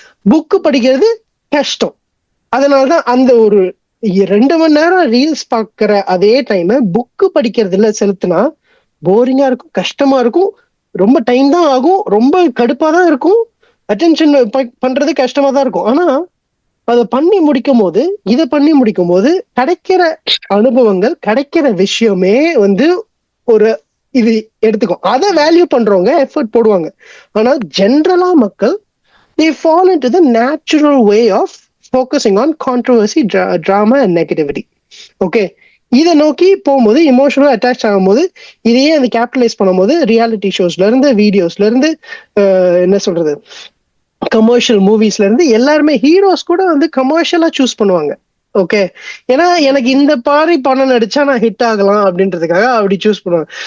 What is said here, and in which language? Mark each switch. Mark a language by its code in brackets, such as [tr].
[ta] Book படிக்கிறது கஷ்டம். அதனாலதான் அந்த ஒரு 2 மணி நேரம் ரீல்ஸ் பார்க்கிற அதே டைம் புக்கு படிக்கிறதுல செலுத்தினா போரிங்கா இருக்கும், கஷ்டமா இருக்கும், ரொம்ப டைம் தான் ஆகும், ரொம்ப கடுப்பா தான் இருக்கும், அட்டென்ஷன் பண்றது கஷ்டமா தான் இருக்கும். ஆனா அதை பண்ணி முடிக்கும் போது, இதை பண்ணி முடிக்கும் போது கிடைக்கிற அனுபவங்கள், கிடைக்கிற விஷயமே வந்து ஒரு இது எடுத்துக்கும். அதை வேல்யூ பண்றவங்க எஃபர்ட் போடுவாங்க. ஆனா ஜென்ரலா மக்கள் [en] they fall into the natural way of focusing on controversy, drama and negativity. [ta] Okay, இதை நோக்கி போகும்போது இமோஷனல் அட்டாச் ஆகும்போது இதையே அந்த கேபிட்டலைஸ் பண்ணும்போது ரியாலிட்டி ஷோஸ்ல இருந்து, வீடியோஸ்ல இருந்து, என்ன சொல்றது, கமர்ஷியல் மூவிஸ்ல இருந்து எல்லாருமே ஹீரோஸ் கூட வந்து கமர்ஷியலா சூஸ் பண்ணுவாங்க. ஓகே, ஏன்னா எனக்கு இந்த பாரி படம் நடிச்சா நான் ஹிட் ஆகலாம் அப்படின்றதுக்காக அப்படி சூஸ் பண்ணுவாங்க.